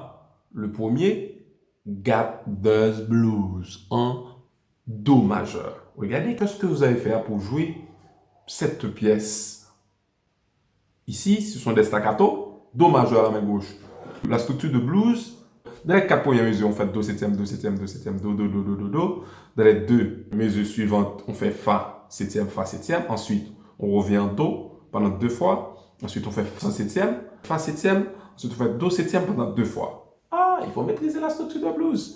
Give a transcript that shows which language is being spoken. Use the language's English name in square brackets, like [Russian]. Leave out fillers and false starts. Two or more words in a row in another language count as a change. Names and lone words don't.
[French] Le premier, Got Those Blues en Do majeur. Regardez qu'est-ce que vous allez faire pour jouer cette pièce. Ici, ce sont des staccato, Do majeur à la main gauche. La structure de blues, dans les 4 premières mesures, on fait Do septième, Do septième, Do septième, Do, Do, Do, Do, Do, Do. Dans les 2 mesures suivantes, on fait Fa septième, Fa septième. Ensuite, on revient en Do pendant 2 fois. Ensuite, on fait Fa septième, Fa septième. Ensuite, on fait Do septième pendant 2 fois. Ah, il faut maîtriser la structure de blues.